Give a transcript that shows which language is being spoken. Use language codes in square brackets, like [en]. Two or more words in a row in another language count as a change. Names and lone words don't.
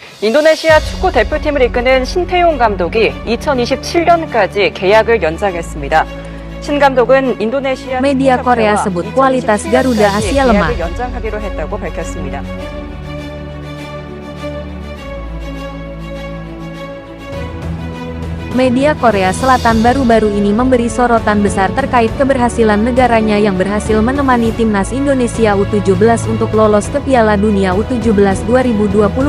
[ko] 인도네시아 축구 대표팀을 이끄는 신태용 감독이 2027년까지 계약을 연장했습니다. 신 감독은 인도네시아 [id] Media Korea sebut kualitas Garuda Asia lemah. [ko] 계약을 연장하기로 했다고 밝혔습니다. [id] Media Korea Selatan baru-baru ini memberi sorotan besar terkait keberhasilan negaranya yang berhasil menemani timnas Indonesia U17 untuk lolos ke Piala Dunia U17 2025.